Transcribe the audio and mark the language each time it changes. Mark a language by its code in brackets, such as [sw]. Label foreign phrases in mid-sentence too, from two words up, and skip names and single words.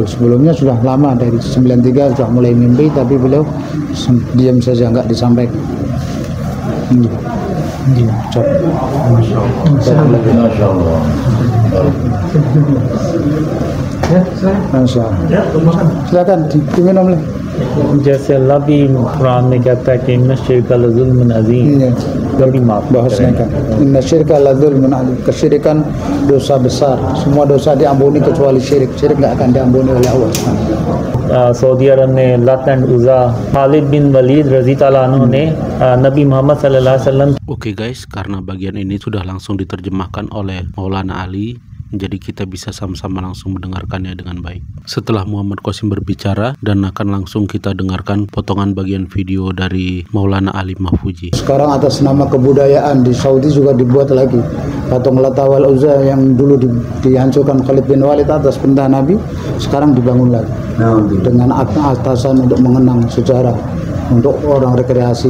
[id] Sebelumnya sudah lama, dari 93 sudah mulai mimpi, tapi beliau diam saja, nggak disampaikan. [ar] ما شاء الله. [id] Ya, silakan diminum. [hi] जैसे अल्लाह भी कुरान में कहता है कि [ar] إن الشرك لظلم عظيم, [hi] कभी माफ [id] bahasanya kan [ar] إن الشرك لظلم عظيم, [id] kesyirikan dosa besar, semua dosa diampuni kecuali syirik nggak akan diampuni oleh Allah. [hi] सऊदी अरब में लत एंड उज़ा, खालिद बिन वलीद [ar] رضي تعالى عنه [hi] ने नबी मोहम्मद [ar] صلى الله عليه وسلم. [id] Oke guys, karena bagian ini sudah langsung diterjemahkan oleh Maulana Ali, jadi kita bisa sama-sama langsung mendengarkannya dengan baik. Setelah Muhammad Qasim berbicara, dan akan langsung kita dengarkan potongan bagian video dari Maulana Ali Mahfuji. Sekarang atas nama kebudayaan di Saudi juga dibuat lagi patung Lata wal Uzza yang dulu dihancurkan Khalid bin Walid atas perintah Nabi, sekarang dibangun lagi dengan atasan untuk mengenang sejarah, untuk orang rekreasi.